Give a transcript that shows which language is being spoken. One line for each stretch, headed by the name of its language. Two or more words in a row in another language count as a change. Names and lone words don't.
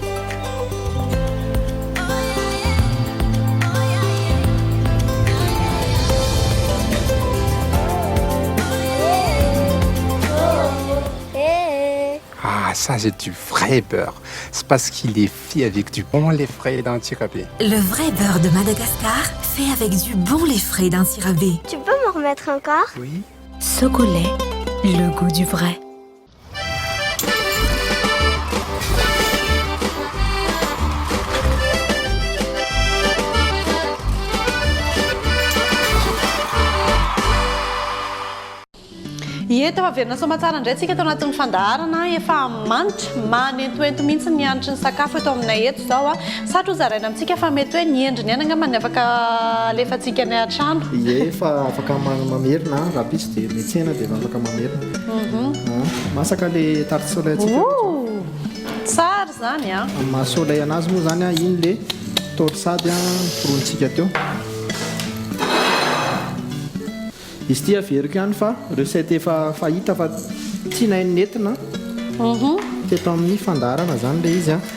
French: Ah, ça c'est du vrai beurre. C'est parce qu'il est fait avec du bon lait frais d'Antirabé. Le vrai beurre de Madagascar fait avec du bon lait frais d'Antirabé. Tu peux m'en remettre encore? Oui. Socolait, le goût du vrai.
Malagasy: eto averina somatsara indray tsika eto anatin'ny fandaharana efa manitra manentoento mihitsy ny anitry ny sakafo eto aminay eto zao satria ho zaraina amintsika fa mety hoe ny endriny ihany angamba ny afaka alefantsika ny an-trano efa afaka mamerina raha pisy dia metsena dia afaka mamerina masaka
French: le tarte soleil
Malagasy: atsika tsara zany amin'ny maha soleil anazy moa zany iny le torsady forontsika teo izy ty averiko ihany fa recette efa fahita fa tsy nainy nentina teto amin'ny fandaharana zany le izy